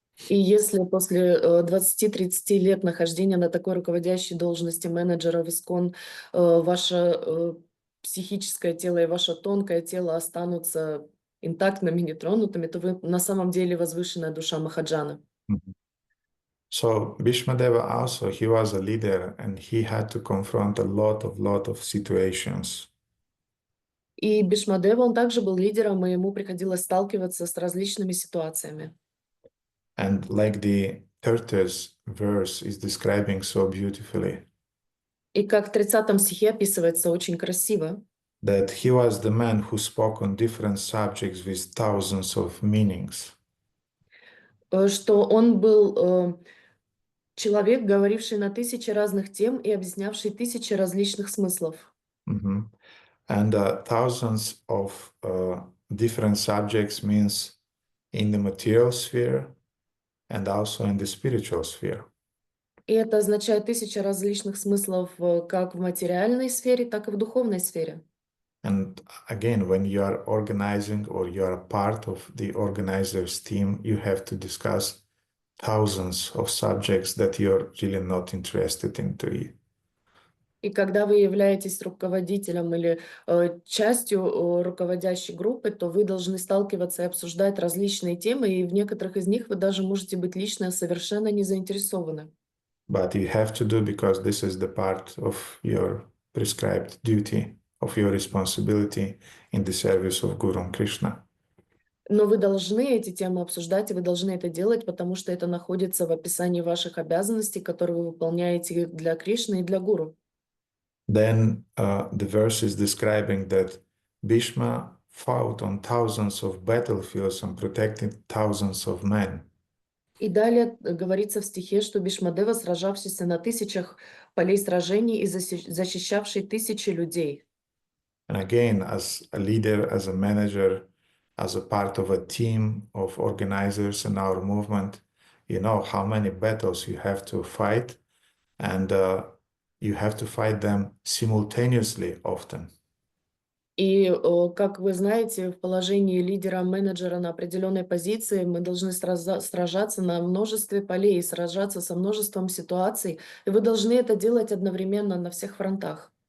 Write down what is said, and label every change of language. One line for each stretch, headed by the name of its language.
Russian: И если после 20-30 лет нахождения на такой руководящей должности менеджера в ISKCON ваше психическое тело и ваше тонкое тело останутся интактными, нетронутыми, то вы на самом деле возвышенная душа Махаджана. Mhm.
English: So Bhīṣmadeva also, he was a leader and he had to confront a lot of situations.
Russian: И Бишмадева, он также был лидером, и ему приходилось сталкиваться с различными ситуациями.
English: And like the 30th verse is describing so beautifully,
Russian: И как в 30 стихе описывается очень красиво,
English: that he was the man who spoke on different subjects with thousands of meanings.
Russian: Что он был человек, говоривший на 1000 разных тем и объяснявший 1000 различных смыслов. Mhm.
English: And thousands of different subjects means in the material sphere and also in the spiritual sphere.
Russian: И это означает 1000 различных смыслов как в материальной сфере, так и в духовной сфере.
English: And again, when you are organizing or you are a part of the organizer's team, you have to discuss thousands of subjects that you're really not interested into.
Russian: И когда вы являетесь руководителем или частью руководящей группы, то вы должны сталкиваться и обсуждать различные темы, и в некоторых из них вы даже можете быть лично совершенно не заинтересованы.
English: But you have to do because this is the part of your prescribed duty, of your responsibility in the service of Guru Krishna.
Russian: Но вы должны эти темы обсуждать, и вы должны это делать, потому что это находится в описании ваших обязанностей, которые вы выполняете для Кришны и для Гуру.
English: Then the verse is describing that Bhishma fought on thousands of battlefields and protected thousands of men.
Russian: И далее говорится в стихе, что Бишмадева, сражавшийся на 1000 полей сражений и защищавший 1000 людей.
English: And again, as a leader, as a manager, as a part of a team of organizers in our movement, you know how many battles you have to fight, and you have to fight them simultaneously often.
Russian: И, как вы знаете, в положении лидера-менеджера на определенной позиции мы должны сражаться на множестве полей, сражаться со множеством ситуаций, и вы должны это делать одновременно на всех фронтах.